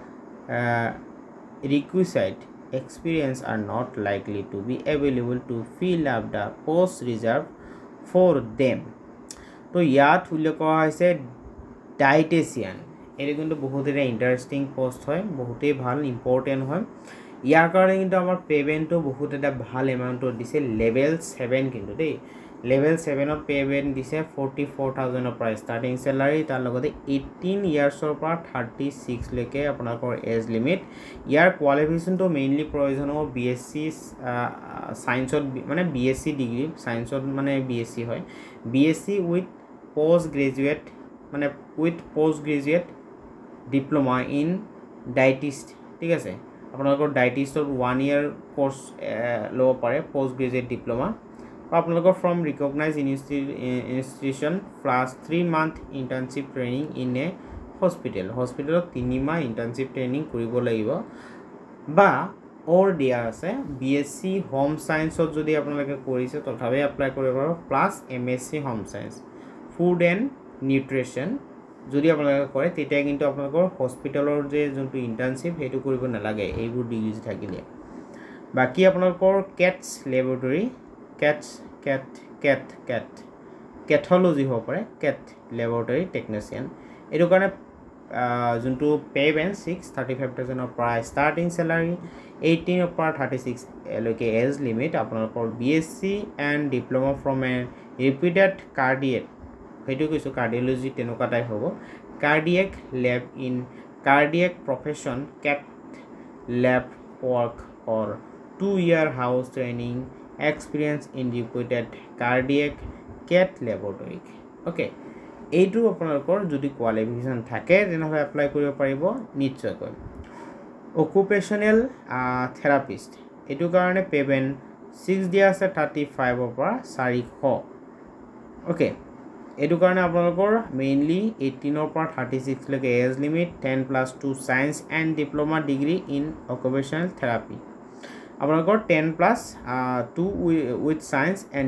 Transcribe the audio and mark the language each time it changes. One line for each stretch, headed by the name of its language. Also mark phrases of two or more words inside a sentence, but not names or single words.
English: requisite experience are not likely to be available to fill up the post reserved for them
Assamese: তো ইয়াত উল্লেখ কৰা হৈছে ডায়েটিচিয়ান এটো কিন্তু বহুতেই
English: interesting post
Assamese: হয় বহুতেই ভাল ইম্পৰ্টেন্ট হয় ইয়াৰ কাৰণে কিন্তু আমাৰ পেমেন্টটো বহুত এটা ভাল এমাউন্টত দিছে লেভেল 7 কিন্তু দেই
English: level 7 of payment
Assamese: দিছে 44000
English: of price starting salary
Assamese: তাৰ লগতে 18
English: years of
Assamese: 36 লৈকে আপোনাকৰ
English: age limit
Assamese: ইয়াৰ কোৱালিফিকেশন তো মেইনলি প্ৰয়োজন হ'ব BSc সায়েন্সত মানে BSc ডিগ্ৰী সায়েন্সত মানে BSc হয়
English: BSc with post graduate diploma in dietist
Assamese: ঠিক আছে আপোনাকৰ dietistৰ
English: 1 year course
Assamese: ল'ব পাৰে
English: post graduate diploma আপোনালোকৰ from recognized institution plus 3 month internship training in a hospital
Assamese: 3 মাহ
English: internship training
Assamese: কৰিব লাগিব বা or দিয়া আছে
English: BSc home science
Assamese: যদি আপোনালোকে কৰিছে তথাপি এপ্লাই কৰিব পাৰিব
English: plus MSc home science food and nutrition
Assamese: যদি আপোনালোকে কৰে তেতিয়া কিন্তু আপোনালোকৰ হস্পিটেলৰ যে যোনটো internship হেতু কৰিব নালাগে এইবোৰ ডিগ্ৰী থাকিলে বাকি আপোনালোকৰ
English: cats laboratory Cathology
Assamese: হ'ব পাৰে
English: cat laboratory technician
Assamese: এটো কাৰণে যোনটো
English: pay band 35000 পৰা starting salary 18
Assamese: পৰা 36 লৈকে
English: age limit আপোনালোকৰ BSc and diploma from a reputed cardiac
Assamese: হেতু কৈছো
English: cardiology
Assamese: তেনেকুৱা টাই হ'ব
English: cardiac lab in cardiac profession cat lab work or 2 year house training experience in reputed cardiac cat laboratory okay
Assamese: এইটো আপোনালোকৰ যদি কোৱালিফিকেশন থাকে তেনেহলে এপ্লাই কৰিব পাৰিব নিশ্চয়কৈ
English: occupational therapist
Assamese: এইটো কাৰণে পেমেন্ট 6 দিয়া আছে 35 পৰা 400 okay এইটো কাৰণে আপোনালোকৰ মেইনলি 18 পৰা 36 লৈকে
English: age limit
Assamese: 10+2
English: science and diploma degree in occupational therapy
Assamese: আপোনালোকৰ 10+2
English: with science and